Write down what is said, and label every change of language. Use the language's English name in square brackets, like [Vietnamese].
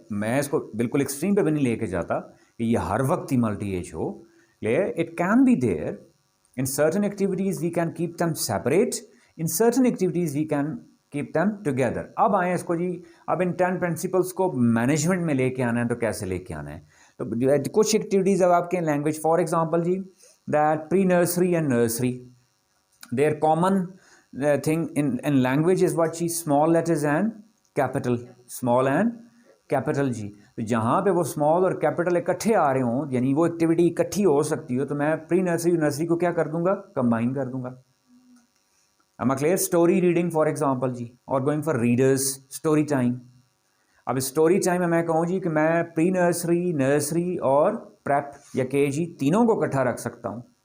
[Urdu] میں اس کو بالکل ایکسٹریم پہ بھی نہیں لے کے جاتا کہ یہ ہر وقت ہی multi age ہو. [English] Clear. It can be there. In certain activities we can keep them separate. In certain activities we can keep them together. [Urdu] اب آئیں اس کو جی, اب ان 10 پرنسپلس کو مینجمنٹ میں لے کے آنا ہے تو کیسے لے کے آنا ہے. تو کچھ ایکٹیویٹیز اب آپ کے language, [English] For example جی that pre nursery and nursery, their common thing in language is what جی small letters and capital. Small and capital جی. [Urdu] تو جہاں پہ وہ اسمال اور کیپٹل اکٹھے آ رہے ہوں, یعنی وہ ایکٹیویٹی اکٹھی ہو سکتی ہو, تو میں پری نرسری نرسری کو کیا کر دوں گا, کمبائن کر دوں گا. [English] Am I clear? Story reading for example جی, اور going for readers story time. [Urdu] اب اسٹوری ٹائم میں کہوں جی کہ میں پری نرسری, نرسری اور پریپ یا کے جی تینوں کو اکٹھا رکھ سکتا ہوں.